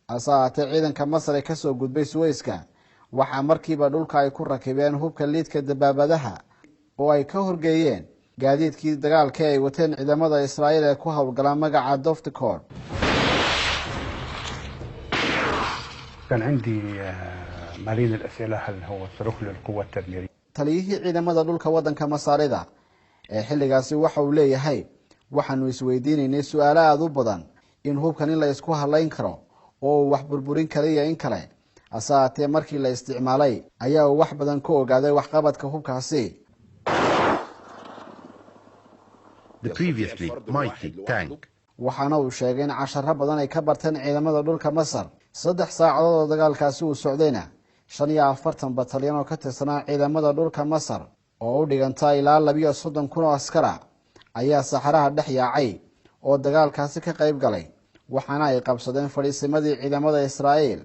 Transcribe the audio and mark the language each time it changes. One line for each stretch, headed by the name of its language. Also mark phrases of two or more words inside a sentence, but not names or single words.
Somali: asaate ciidanka Masar ee ka soo gudbay Suezka waxa markiiba dhulka ay ku rakibeen hubka liidka dabaabadaha oo ay ka horgeeyeen gaadiidkii dagaalka ay wateen ciidamada Israa'iil ee ku hawlgala magaca Doftikor.
Arabic: كان عندي مالين الأسئلة هل هو صاروخ للقوة التدميرية؟
Somali: taliyihii ciidamada dhulka wadanka Masaarida ee xilligaasi waxa uu leeyahay waxaanu isweydiinaynay su'aalo aad u badan in hubkan la isku halayn karo oo wax burburin kaliya in kale asaate markii la isticmaalay ayaa wax badan ka ogaaday wax qabadka hubkaasi.
English: The previously mighty tank.
Somali: waxaana uu sheegay in casharo badan ay ka barteen ciidamada dhulka Masar 3 saacadood oo dagaalkaasi uu socdayna 45 batalyan oo ka tirsanaa ciidamada dhulka Masar oo u dhiganta ilaa 32,000 oo askar ayaa saxaraha dhex yaacay oo dagaalkaasi ka qayb galay waxaana ay qabsadeen fariisimadii ciidamada Israa'iil.